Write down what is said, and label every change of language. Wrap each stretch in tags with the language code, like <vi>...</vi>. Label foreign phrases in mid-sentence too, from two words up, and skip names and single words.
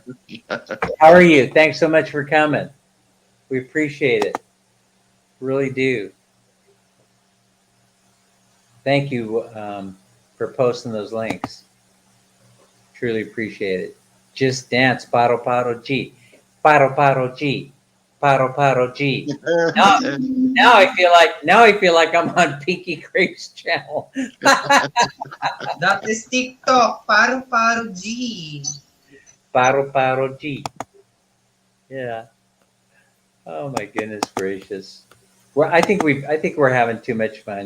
<en>How are you? Thanks so much for coming. We appreciate it. Really do. Thank you for posting those links. Truly appreciate it. Just dance, paro paro G, paro paro G, paro paro G. Now I feel like I'm on Pinky Grape's channel. That is TikTok. Paro Paro G. Paro paro G. Yeah. Oh my goodness gracious. I think we're having too much fun.</en>